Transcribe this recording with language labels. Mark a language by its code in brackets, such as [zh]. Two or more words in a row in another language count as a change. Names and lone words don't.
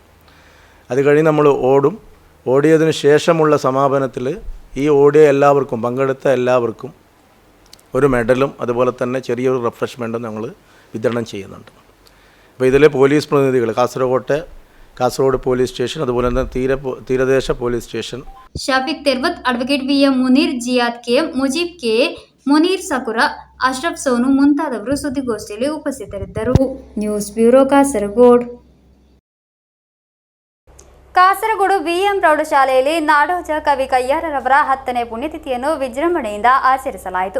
[ml] അത് കഴിഞ്ഞ് നമ്മൾ ഓടിയതിന് ശേഷമുള്ള സമാപനത്തിൽ ഈ ഓടിയ എല്ലാവർക്കും, പങ്കെടുത്ത എല്ലാവർക്കും ഒരു മെഡലും അതുപോലെ തന്നെ ചെറിയൊരു റിഫ്രഷ്മെൻറ്റും ഞങ്ങൾ വിതരണം ചെയ്യുന്നുണ്ട്. അപ്പോൾ ഇതിൽ പോലീസ് പ്രതിനിധികൾ കാസർഗോഡ് [en] police station, [ml] അതുപോലെ തന്നെ തീരദേശ [en] police station, [kn] ಶಫೀಕ್ ತಿರ್ವತ್, ಅಡ್ವೊಕೇಟ್ VM ಮುನೀರ್, ಜಿಯಾದ್ KM, ಮುಜೀಬ್ KA, ಮುನೀರ್ ಸಕುರ, ಅಶ್ರಫ್ ಸೋನು ಮುಂತಾದವರು ಸುದ್ದಿಗೋಷ್ಠಿಯಲ್ಲಿ ಉಪಸ್ಥಿತರಿದ್ದರು. [en] news bureau [kn] ಕಾಸರಗೋಡು. ಕಾಸರಗೋಡು VM ಪ್ರೌಢಶಾಲೆಯಲ್ಲಿ ನಾಡೋಜ ಕವಿ ಕಯ್ಯಾರರವರ 10ನೇ ಪುಣ್ಯತಿಥಿಯನ್ನು ವಿಜೃಂಭಣೆಯಿಂದ ಆಚರಿಸಲಾಯಿತು.